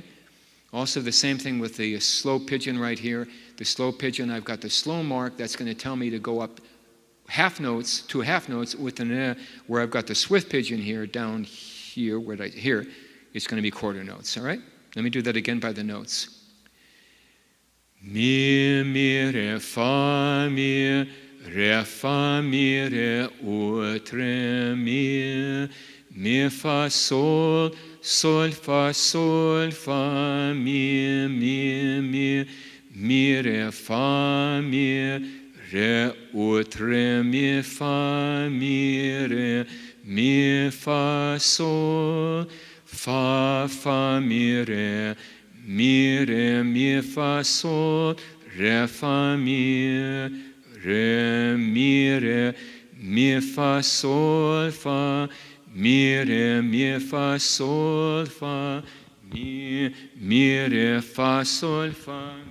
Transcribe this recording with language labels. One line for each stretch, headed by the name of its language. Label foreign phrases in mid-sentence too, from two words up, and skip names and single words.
English: Also the same thing with the slow pigeon right here. The slow pigeon, I've got the slow mark, that's going to tell me to go up half notes, 2 half notes with an where I've got the swift pigeon here, down here, here, it's going to be 1/4 notes, all right? Let me do that again by the notes. Mi, mi, re, fa, mi, re, ut, re, mi, fa, sol, sol, fa, mi, re, fa, mi, re, ut, re, mi, fa, mi, fa, sol, fa, mi, re, mi, fa, sol, re, fa, mi, re, mi, fa, sol, fa, mi, fa, sol, fa, mi, re, fa, sol, fa,